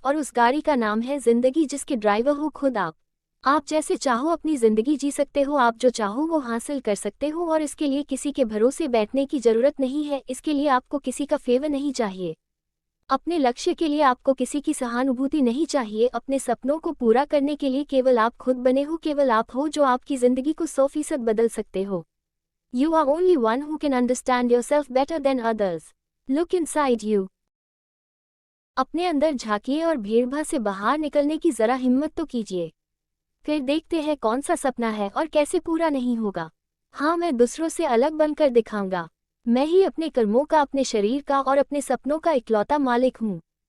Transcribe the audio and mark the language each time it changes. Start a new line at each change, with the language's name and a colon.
Hindi: और उस गाड़ी का नाम है जिंदगी, जिसके ड्राइवर हो खुद आप। आप जैसे चाहो अपनी ज़िंदगी जी सकते हो, आप जो चाहो वो हासिल कर सकते हो, और इसके लिए किसी के भरोसे बैठने की ज़रूरत नहीं है। इसके लिए आपको किसी का फेवर नहीं चाहिए। अपने लक्ष्य के लिए आपको किसी की सहानुभूति नहीं चाहिए। अपने सपनों को पूरा करने के लिए केवल आप खुद बने हो। केवल आप हो जो आपकी ज़िंदगी को 100% बदल सकते हो।
English: You are only one who can understand yourself better than others. Look inside you.
Hindi: अपने अंदर झांकिए और भीड़भाड़ से बाहर निकलने की ज़रा हिम्मत तो कीजिए। फिर देखते हैं कौन सा सपना है और कैसे पूरा नहीं होगा। हाँ, मैं दूसरों से अलग बनकर दिखाऊंगा। मैं ही अपने कर्मों का, अपने शरीर का और अपने सपनों का इकलौता मालिक हूँ।